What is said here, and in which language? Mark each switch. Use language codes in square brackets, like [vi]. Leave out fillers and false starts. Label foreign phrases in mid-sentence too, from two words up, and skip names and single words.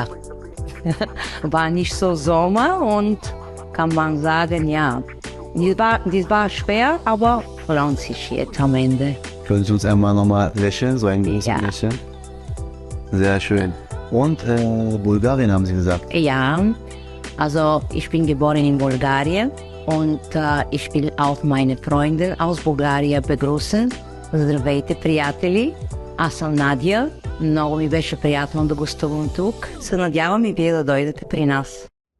[de] War nicht so Sommer und kann man sagen, ja, dies war schwer, aber lohnt sich jetzt am Ende. Können Sie uns einmal nochmal lächeln, so ein großes Ja. Lächeln? Sehr schön. Und Bulgarien haben Sie gesagt. Ja, also ich bin geboren in Bulgarien und ich will auch meine Freunde aus Bulgarien begrüßen. [bg] Здравейте, приятели! Аз съм Надя. Много ми беше приятно да гостувам тук. Се надявам и вие да дойдете при нас.